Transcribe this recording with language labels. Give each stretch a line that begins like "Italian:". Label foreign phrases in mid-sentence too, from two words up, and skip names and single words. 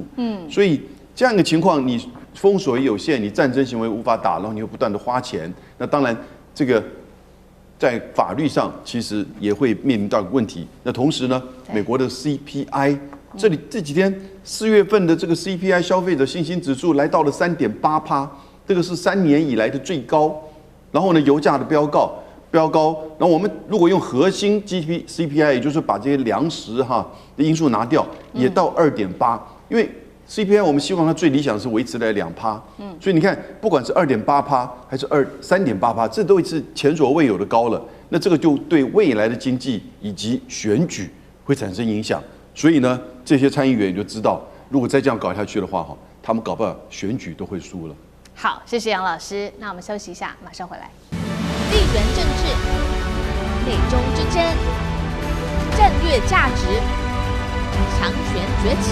Chinese: 所以這樣一個情況，你封鎖也有限，你戰爭行為無法打，然後你又不斷的花錢，那當然這個在法律上其實也會面臨到問題。那同時呢，美國的 CPI 這幾天4月份的這個 CPI 消費者信心指數來到了3.8%，這個是3年以來的最高。然後呢，油價的飆高，然後我們如果用核心 CPI，也就是把這些糧食的因素拿掉，也到2.8%，因為CPI 我們希望它最理想是維持在2%，所以你看，不管是2.8%還是3.8%，這都是前所未有的高了。那這個就對未來的經濟以及選舉會產生影響。所以呢，這些參議員就知道，如果再這樣搞下去的話，他們搞不好選舉都會輸了。好，謝謝楊老師。那我們休息一下，馬上回来。地緣政治、美中之爭、戰略價值、強權崛起。